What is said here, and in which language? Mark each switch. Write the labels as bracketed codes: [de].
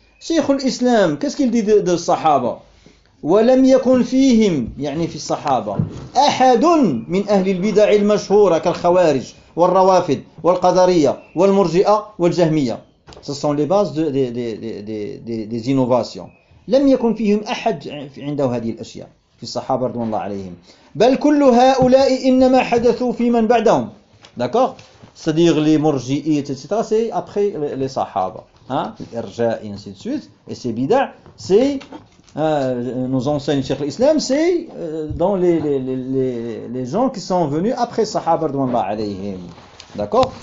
[fr] Cheikh l'Islam, qu'est-ce qu'il dit de Sahaba ? [ar] وَلَمْ يَكُنْ فِيهِمْ يعني في الصحابة أَحَدٌ مِنْ أَهْلِ الْبِدَعِ الْمَشْهُورَ كَالْخَوَارِجِ وَالْرَوَافِدِ وَالْقَدَرِيَّةِ وَالْمُرْجِئَةِ وَالْجَهْمِيَّةِ. [fr] Ce sont les bases des innovations. [ar] لم يكن فيهم أحد عنده هذه الأشياء في الصحابة رضي الله عليهم. بل كل هؤلاء إنما حدثوا في من بعدهم. [fr] D'accord. C'est-à-dire les murji'it, etc. C'est après les Sahaba. L'irja, et ainsi de suite. Et ces bid'a, nos enseignes Cheikh l'Islam, c'est dans les gens qui sont venus après les Sahaba رضي الله عليهم. D'accord.